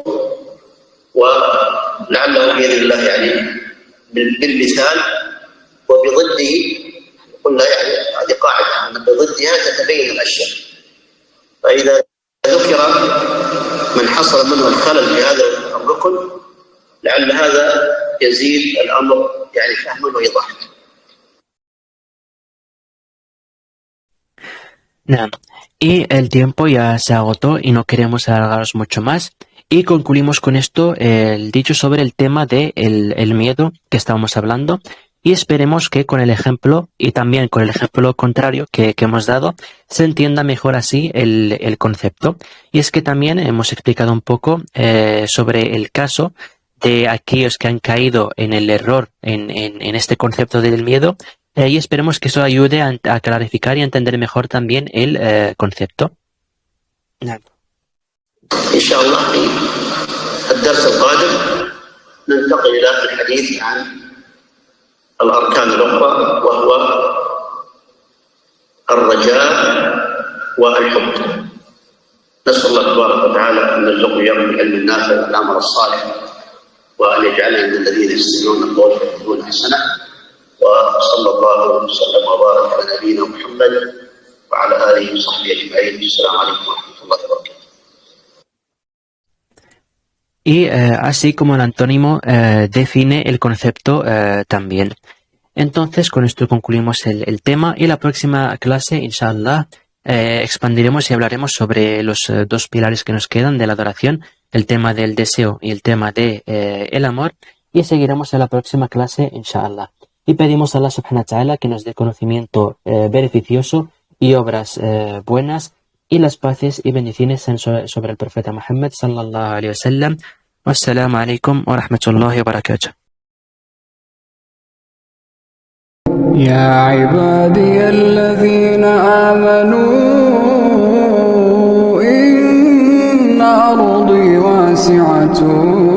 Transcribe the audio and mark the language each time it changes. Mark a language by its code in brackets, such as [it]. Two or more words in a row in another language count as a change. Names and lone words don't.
[ar] ولعله بإذن الله يعني بالمثال وبضده، قلنا يعني هذه قاعدة أن بضدها تتبين الأشياء، فإذا ذكر من حصل منه الخلل في هذا الركن لعل هذا يزيد الأمر يعني فهما وإيضاحا. نعم. [es] Y el tiempo ya se agotó y no queremos alargaros mucho más. Y concluimos con esto el dicho sobre el tema de el miedo que estábamos hablando. Y esperemos que con el ejemplo y también con el ejemplo contrario que hemos dado se entienda mejor así el concepto. Y es que también hemos explicado un poco sobre el caso de aquellos que han caído en el error en este concepto del miedo, y esperemos que eso ayude a clarificar y a entender mejor también el concepto. [ar] إن شاء الله في الدرس القادم ننتقل إلى الحديث عن الأركان الأخرى وهو الرجاء والحب. نسأل الله تبارك وتعالى أن يرزقنا إياكم بالعلم النافع والعمل الصالح، وأن يجعلنا من الذين يستمعون القول فيتبعون أحسنه، وصلى الله وسلم وبارك على نبينا محمد وعلى آله وصحبه أجمعين. السلام عليكم ورحمة الله وبركاته. [es] Y así como el antónimo define el concepto también. Entonces, con esto concluimos el tema y la próxima clase, inshallah, expandiremos y hablaremos sobre los dos pilares que nos quedan de la adoración, el tema del deseo y el tema de el amor, y seguiremos en la próxima clase, inshallah. Y pedimos a Allah [ar] سبحانه وتعالى [es] que nos dé conocimiento beneficioso y obras buenas, y las paces y bendiciones sobre el profeta Muhammad [ar] صلى الله عليه وسلم. والسلام عليكم ورحمة الله وبركاته. يا عبادي الذين آمنوا إن أرضي واسعة